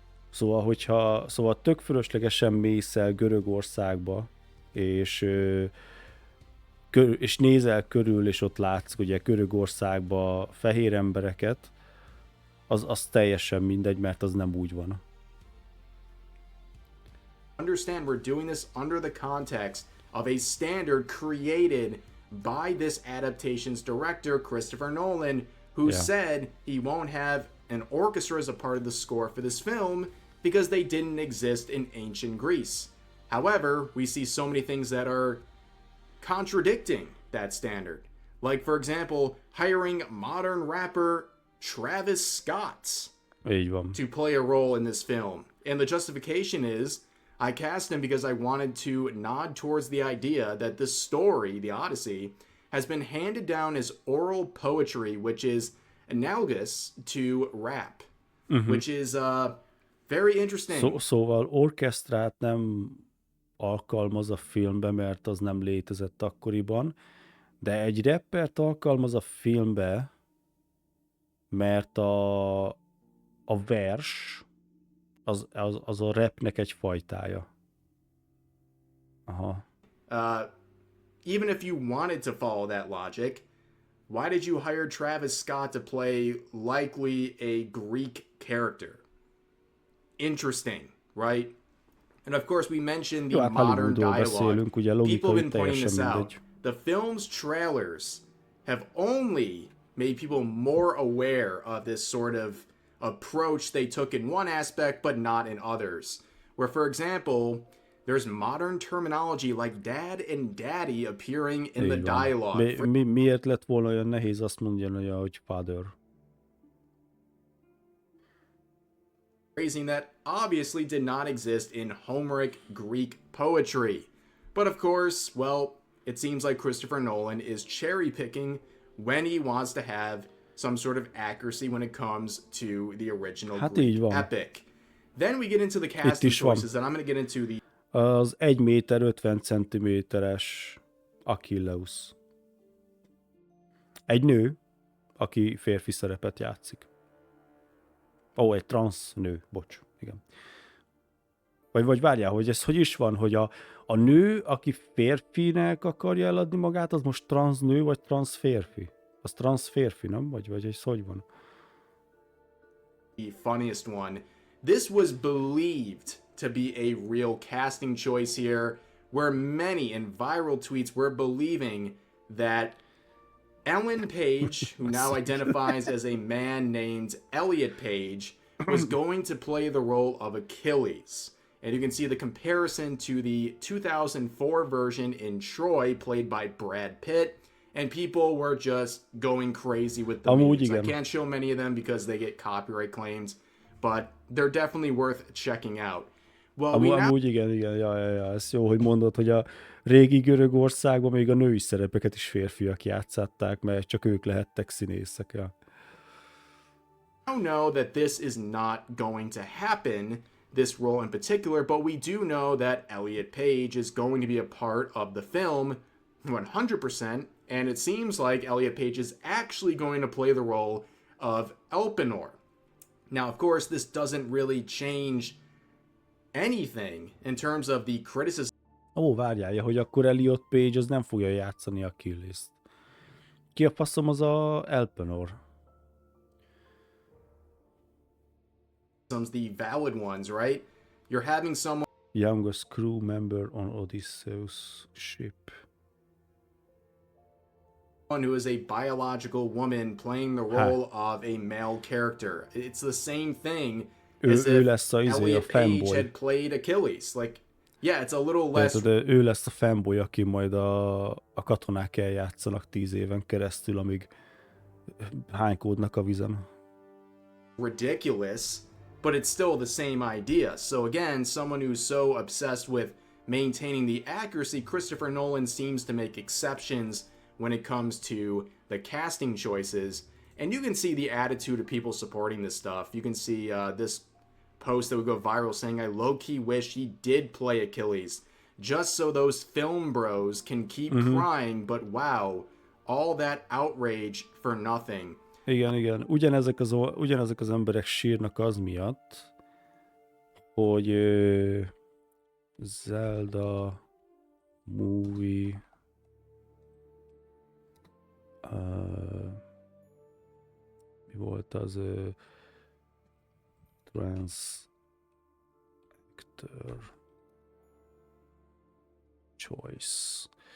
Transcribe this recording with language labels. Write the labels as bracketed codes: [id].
[hu] Szóval tök fölöslegesen mész el Görögországba, és nézel körül, és ott látsz ugye Görögországba fehér embereket, az teljesen mindegy, mert az nem úgy van. [en] Understand we're doing this under the context of a standard created by this adaptation's director, Christopher Nolan, who said he won't have an orchestra as a part of the score for this film because they didn't exist in ancient Greece. However, we see so many things that are contradicting that standard. Like, for example, hiring modern rapper Travis Scott to play a role in this film. And the justification is, I cast him because I wanted to nod towards the idea that the story, the Odyssey, has been handed down as oral poetry, which is analogous to rap, which is very interesting. [hu] Szóval orkesztrát nem alkalmaz a filmbe, mert az nem létezett akkoriban, de egy rappert alkalmaz a filmbe, mert a vers az a rapnek egy fajtája. Aha. [en] Even if you wanted to follow that logic, why did you hire Travis Scott to play likely a Greek character? Interesting, right? And of course we mentioned the modern dialogue. People have been pointing this out. the film's trailers have only made people more aware of this sort of approach they took in one aspect but not in others. Where, for example, there's modern terminology like dad and daddy appearing in the dialogue. [hu] Miért lett volna olyan nehéz azt mondani, hogy father? [en] Phrasing that obviously did not exist in Homeric Greek poetry. But of course, well, it seems like Christopher Nolan is cherry picking when he wants to have some sort of accuracy when it comes to the original Greek epic. Then we get into the casting choices, and I'm going to get into the... [hu] Az 1 méter 50 centiméteres Achilleus. Egy nő, aki férfi szerepet játszik. Egy transz nő, bocs, igen. Vagy várjál, hogy ez hogy is van, hogy a nő, aki férfinek akarja eladni magát, az most transz nő, vagy transz férfi? Az transz férfi, nem? Vagy ez hogy van? [en] The funniest one. This was believed to be a real casting choice here, where many in viral tweets were believing that Ellen Page, who now identifies as a man named Elliot Page, was going to play the role of Achilles. And you can see the comparison to the 2004 version in Troy, played by Brad Pitt, and people were just going crazy with the memes. I can't show many of them because they get copyright claims, but they're definitely worth checking out. Well, [hu] amúgy igen, ez jó, hogy mondod, hogy a régi Görögországban még a női szerepeket is férfiak játszatták, mert csak ők lehettek színészek. Ja. [en] I know that this is not going to happen, this role in particular, but we do know that Elliot Page is going to be a part of the film 100%, and it seems like Elliot Page is actually going to play the role of Elpenor. Now, of course, this doesn't really change anything in terms of the criticism. [hu] Várjál, hogy akkor Elliot Page az nem fogja játszani Achilles-t. Ki a faszom az a Elpenor? [en] The valid ones, right? You're having someone... Youngest crew member on Odysseus ship. Who is a biological woman playing the role of a male character. It's the same thing as if Elliot Page had played Achilles. Like, yeah, it's a little less... [hu] ő lesz a fanboy, aki majd a katonák eljátszanak 10 éven keresztül, amíg hánykódnak a vizen. [en] Ridiculous, but it's still the same idea. So again, someone who's so obsessed with maintaining the accuracy, Christopher Nolan seems to make exceptions when it comes to the casting choices. And you can see the attitude of people supporting this stuff. You can see this post that would go viral saying, I low-key wish he did play Achilles, just so those film bros can keep crying, but wow, all that outrage for nothing. [hu] Igen. Ugyanezek az emberek sírnak az miatt, hogy [en] Zelda movie [hu] mi volt az [en] trans actor choice.